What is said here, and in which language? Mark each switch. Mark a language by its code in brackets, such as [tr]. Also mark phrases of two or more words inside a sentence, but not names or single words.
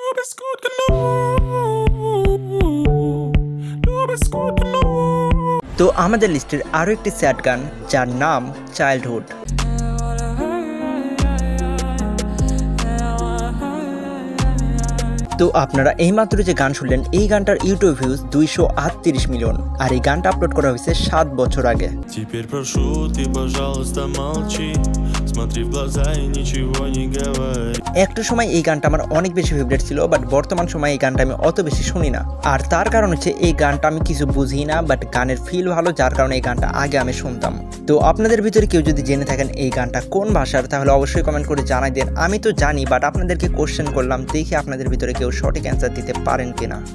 [bn] তো আমাদের লিস্টের আরও একটি স্যাড গান যার নাম চাইল্ডহুড। তো আপনারা এইমাত্র যে গান শুনলেন এই গানটার ইউটিউব ভিউজ 238 মিলিয়ন, আর এই গানটা আপলোড করা হয়েছে 7 বছর আগে। [ru] Теперь прошу, ты, пожалуйста, молчи. Смотри в глаза и ничего не говори. [bn] একটা সময় এই গানটা আমার অনেক বেশি ফেভারিট ছিল, বাট বর্তমান সময়ে এই গানটা আমি অত বেশি শুনি না। আর তার কারণ হচ্ছে এই গানটা আমি কিছু বুঝি না, বাট গানের ফিল ভালো, যার কারণে এই গানটা আগে আমি শুনতাম। তো আপনাদের ভিতরে কেউ যদি জেনে থাকেন এই গানটা কোন ভাষার তাহলে অবশ্যই কমেন্ট করে জানাই দেন। আমি তো জানি, বাট আপনাদেরকে কোশ্চেন করলাম, দেখি আপনাদের ভিতরে কেউ সঠিক অ্যান্সার দিতে পারেন কিনা।